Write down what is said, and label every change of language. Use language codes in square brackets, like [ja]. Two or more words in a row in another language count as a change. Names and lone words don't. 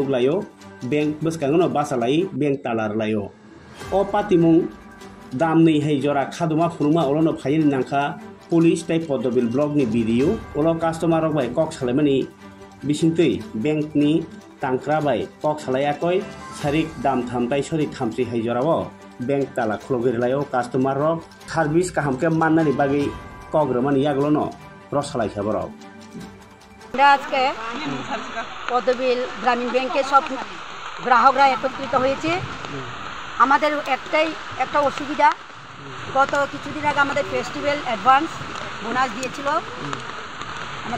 [trp] layo bank baskangono basalai bank talar layo o patimung damni hai jora khaduma phunuma olono phayini nangkha police tai Poddobil block ni video olo customer rok bai kok salaimani bisingtui bank ni tangkra bai kok salayakoi sarik dam thamtai sori thamsi hai jorao bank tala khulogir layo customer rok service kahamke mannani bagi kok romani yaglono rosalai khaborok [bn] আজকে পদ্মবিল গ্রামীণ ব্যাংকে সব গ্রাহকরা একত্রিত হয়েছে আমাদের একটা অসুবিধা গত কিছুদিন আগে আমাদের [en] festival advance bonus [bn] দিয়েছিল আমাদের